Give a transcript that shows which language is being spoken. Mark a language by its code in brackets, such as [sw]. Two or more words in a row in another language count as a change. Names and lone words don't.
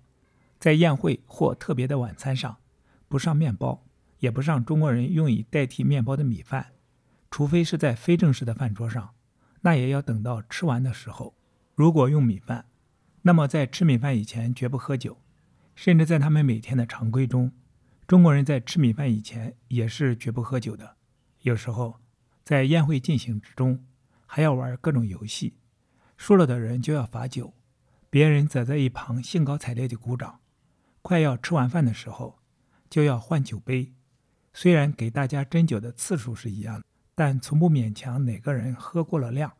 [zh] 在宴會或特別的晚餐上，不上面包，也不上中國人用以代替面包的米飯，除非是在非正式的飯桌上，那也要等到吃完的时候。如果用米飯，那麼在吃米飯以前絕不喝酒，甚至在他們每天的常規中，中國人在吃米飯以前也是絕不喝酒的。有時候在宴會進行之中，還要玩各種遊戲，輸了的人就要罰酒，別人則在一旁興高采烈地鼓掌。快要吃完飯的時候，就要換酒杯。雖然給大家斟酒的次數是一樣的，但從不勉強哪個人喝過了量。